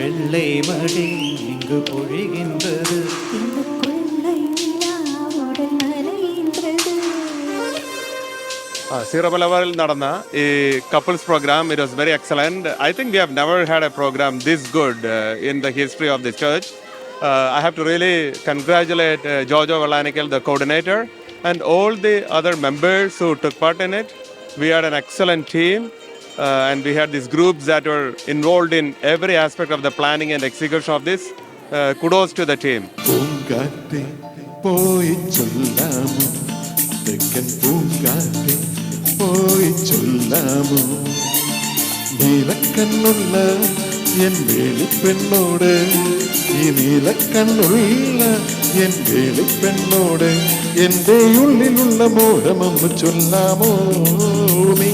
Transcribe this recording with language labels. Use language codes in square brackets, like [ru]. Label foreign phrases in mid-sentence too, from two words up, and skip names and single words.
[ta] கொள்ளை மழை இங்கு பொழிகின்றது. [en] Syro Malabar [ml] നടന്ന ഈ [en] couples program, it was very excellent. I think we have never had a program this good in the history of the church. I have to really congratulate Jojo Vallanikal, the coordinator, and all the other members who took part in it. We had an excellent team, and we had these groups that were involved in every aspect of the planning and execution of this. Kudos to the team. [ml] പൂങ്കാറ്റേ പോയി ചൊല്ലാമോ, തെക്കൻ പൂങ്കാറ്റേ പോയി ചൊല്ലാമോ, നീലക്കണ്ണുള്ള എൻ വേളിപ്പെണ്ണോട്, ഈ നീലക്കണ്ണുള്ള എൻ വേളിപ്പെണ്ണോട് എൻ്റെ ഉള്ളിലുള്ള മോഹമൊന്ന് ചൊല്ലാമോ നീ.